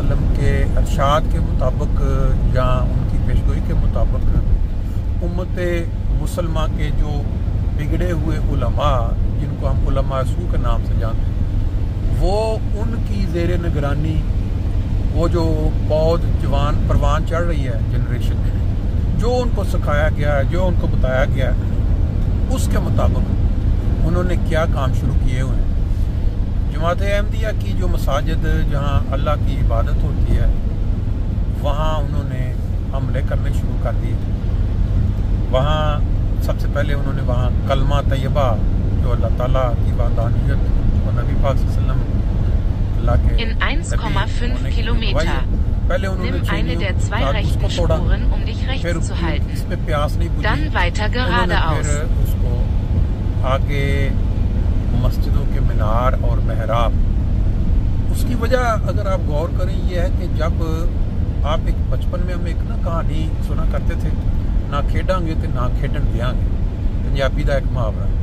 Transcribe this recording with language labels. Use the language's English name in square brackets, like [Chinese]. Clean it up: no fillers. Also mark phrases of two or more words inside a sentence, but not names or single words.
[Urdu] وسلم کے ارشاد کے مطابق یا ان کی پیشگوئی کے مطابق امت مسلمہ کے جو بگڑے ہوئے علما، جن کو ہم علما سو کے نام سے جانتے ہیں، وہ ان کی زیر نگرانی وہ جو پود جوان پروان چڑھ رہی ہے جنریشن، جو ان کو سکھایا گیا ہے، جو ان کو بتایا گیا ہے، اس کے مطابق انہوں نے کیا کام شروع کیے ہوئے ہیں. جماعت احمدیہ کی جو مساجد جہاں اللہ کی عبادت ہوتی ہے وہاں انہوں نے حملے کرنے شروع کر دیے. وہاں سب سے پہلے انہوں نے وہاں کلمہ طیبہ جو اللہ تعالیٰ کی وحدانیت اور نبی پاک صلی اللہ علیہ وسلم اللہ کے [German] In 1,5 Kilometer. Nimm eine der 2 rechten Spuren, um dich rechts zu halten. Dann weiter geradeaus. [Urdu] اس کو آگے مسجدوں کے مینار اور محراب. اس کی وجہ اگر آپ غور کریں یہ ہے کہ جب آپ ایک بچپن میں ہم ایک نا کہانی سنا کرتے تھے [Punjabi] نہ کھیڈاں گے تو نہ کھیڈن دیاں گے, [Urdu] پنجابی کا ایک محاورہ.